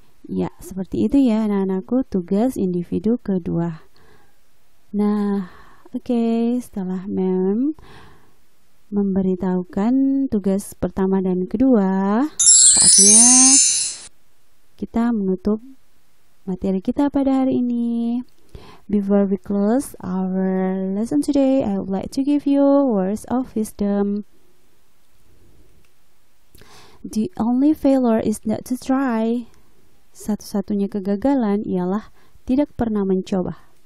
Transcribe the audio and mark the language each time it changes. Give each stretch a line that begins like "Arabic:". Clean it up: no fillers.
Indonesian: Ya, seperti itu ya anak-anakku, tugas individu kedua. Nah, oke, setelah Mem memberitahukan tugas pertama dan kedua, saatnya kita menutup materi kita pada hari ini.
English: Before we close our lesson today, I would like to give you words of wisdom. The only failure is not to try.
Indonesian: Satu-satunya kegagalan ialah tidak pernah mencoba.